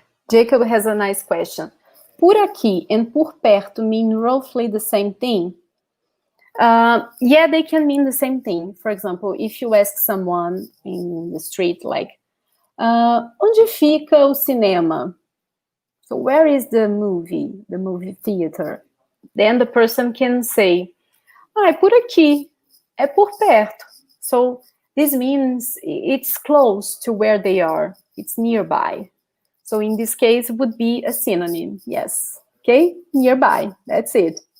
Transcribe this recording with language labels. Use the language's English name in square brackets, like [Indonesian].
[English] Jacob has a nice question. Por aqui and por perto mean roughly the same thing? Yeah, they can mean the same thing. For example, if you ask someone in the street, like, [Portuguese] onde fica o cinema? [English] So where is the movie theater? Then the person can say, [Portuguese] é por aqui, é por perto. [English] So this means it's close to where they are. It's nearby. So in this case, it would be a synonym, yes. Okay, nearby, that's it.